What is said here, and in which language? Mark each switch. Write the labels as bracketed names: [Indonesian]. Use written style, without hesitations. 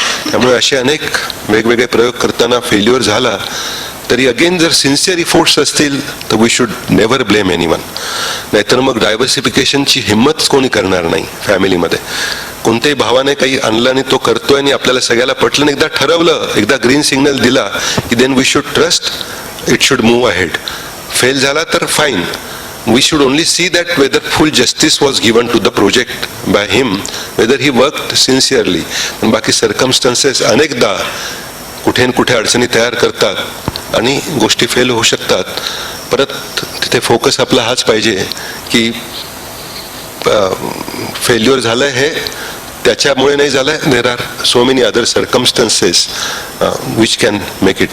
[Marathi] त्यामुळे असे अनेक वेगवेगळे प्रयोग करताना फेल्युअर झाला तरी अगेन जर सिन्सिअर इफोर्ट्स असतील तर [English] We should never blame anyone. [Marathi] नाहीतर मग डायव्हर्सिफिकेशनची हिंमतच कोणी करणार नाही फॅमिलीमध्ये. कोणत्याही भावाने काही आणलं आणि तो करतोय आणि आपल्याला सगळ्याला पटलं, एकदा ठरवलं, एकदा ग्रीन सिग्नल दिला की [English] Then we should trust, it should move ahead. [Marathi] Fail झाला तर fine. [English] We should only see that whether full justice was given to the project by him, whether he worked sincerely. [Marathi] पण बाकी circumstances अनेकदा कुठे न कुठे अडचणी तयार करतात आणि गोष्टी फेल होऊ शकतात. परत तिथे फोकस आपला हाच पाहिजे की फेल्युअर झालंय हे त्याच्यामुळे नाही झालंय, [English] There are so many other circumstances which can make it.